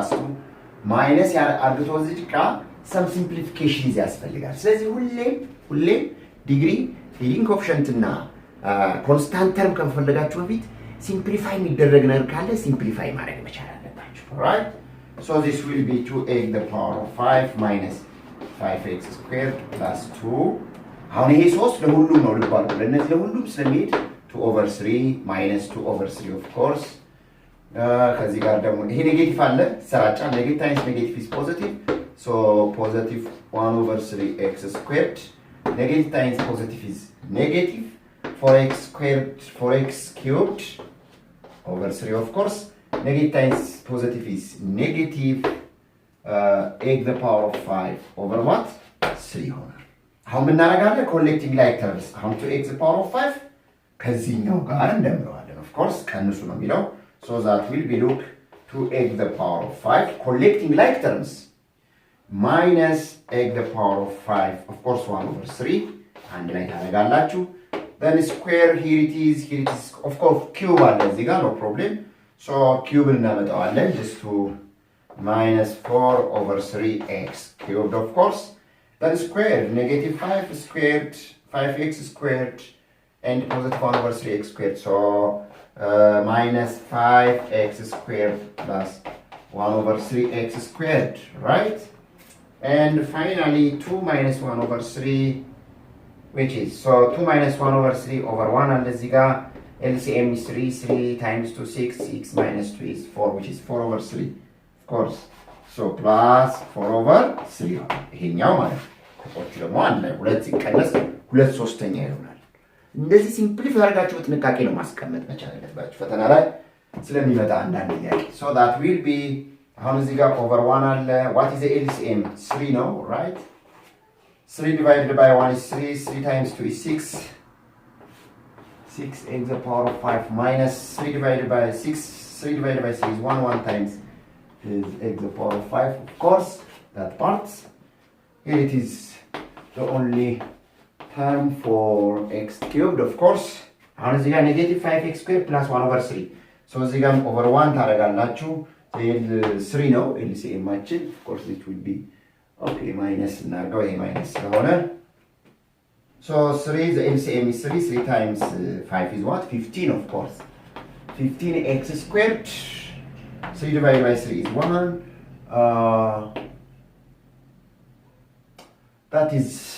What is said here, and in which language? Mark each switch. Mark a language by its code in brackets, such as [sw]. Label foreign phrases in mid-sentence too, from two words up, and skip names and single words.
[am] 2 minus አድርጎ እዚህ ጋር [en] some simplifications [am] ያስፈልጋል። ስለዚህ ሁሌም ዲግሪ [en] leading coefficient [am] እና [en] constant term [am] ከፈለጋችሁ በፊት ሲምፕሊፋይ የሚደረግ ነገር ካለ ሲምፕሊፋይ ማድረግ መቻል አለባችሁ። [en] alright so this will be 2x to the power of 5 minus 5x squared plus 2 [am] አሁን ይሄ 3 ለሁሉም ነው ልባል ለነዚህ ለሁሉም ስለሚሄድ [en] 2 over 3 minus 2 over 3 of course [am] ከዚህ ጋር ደግሞ ይሄ ኔጌቲቭ አለ ሰራጫ [en] negative times negative is positive so positive 1 over 3x squared negative times positive is negative 4x squared 4x cubed over 3 of course negative times positive is negative x to the power of 5 over what 3 [am] ይሆናል። አሁን ምን እናደርጋለን? [en] collecting like terms አሁን 2x to the power of 5 [am] ከዚህኛው ጋር እንደምረዋለን [en] of course [am] ቀንሱ ነው የሚለው [en] so that will be look 2x to the power of 5 collecting like terms minus x to the power of 5 of course 1 over 3 [am] አንድ ላይ ታደርጋላችሁ [en] then square here it is of course cube [am] አለ እዚህ ጋር [en] no problem so cube እናመጣዋለን just to minus 4 over 3x cubed of course then square negative 5 squared 5x squared and positive 1 over 3x squared so minus 5x squared plus 1 over 3x squared right and finally 2 minus 1 over 3 which is so 2 minus 1 over 3 over [am] 1 and እዚህ ጋር [en] LCM is 3 times 2 6 6 minus 2 is 4 which is 4 over 3 of course so plus 4 over 3 [am] ይሄኛው ማለት ቁጥሮቹ ደግሞ አንድ ላይ ሁለት ሲቀነስ 2/3 ይሆናል። እንደዚህ ሲምፕሊፋይ አድርጋችሁ በጥንቃቄ ነው ማስቀመጥ መቻል አለባችሁ ፈተና ላይ ስለሚመጣ አንዳንድ ጥያቄ [en] so that will be [am] አሁን እዚህ ጋር over 1 አለ [en] what is the LCM [am] 3 ነው [en] right 3 divided by 1 is 3 times 2 is 6 6 x to the power of 5 minus 3 divided by 6 is 1 times is x to the power of 5 of course that part here it is the only term for x cubed of course [am] አሁን እዚህ [en] ጋር negative 5x squared plus 1 over 3 so [am] እዚህ ጋር [en] over 1 ታደርጋላችሁ 3 ነው LCM ማችን of course it will be okay minus [am] እናርገው ይሄ [en] minus ስለሆነ so 3 the LCM is 3 times 5 is what 15 of course 15x squared 3 divided by 3 is 1 that is